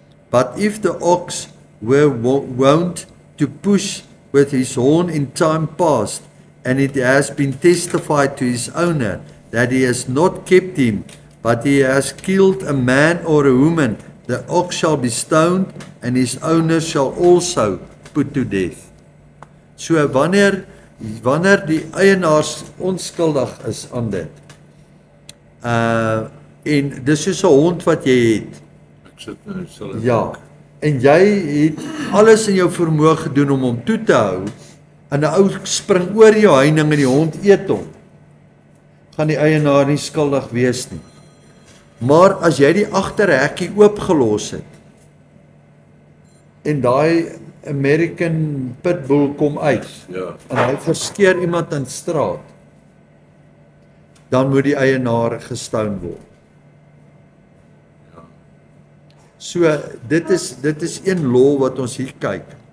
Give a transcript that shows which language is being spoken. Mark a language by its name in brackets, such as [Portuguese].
[English] But if the ox were wont to push with his horn in time past, and it has been testified to his owner that he has not kept him, but he has killed a man or a woman, the ox shall be stoned, and his owner shall also put to death. [Afrikaans] So wanneer die eienaars onskuldig is aan dit, en dis soos 'n hond wat jy het, ja, en jy het alles in jou vermoë gedoen om hom toe te hou, en 'n ou spring oor jou heining en die hond eet hom, gaan die eienaar nie skuldig wees nie. Maar as jy die agterhekkie oopgelos het, en daai American Pitbull kom uit, en hy verskeer iemand in straat, dan moet die eienaar gestoon word. So dit is een law wat ons hier kyk.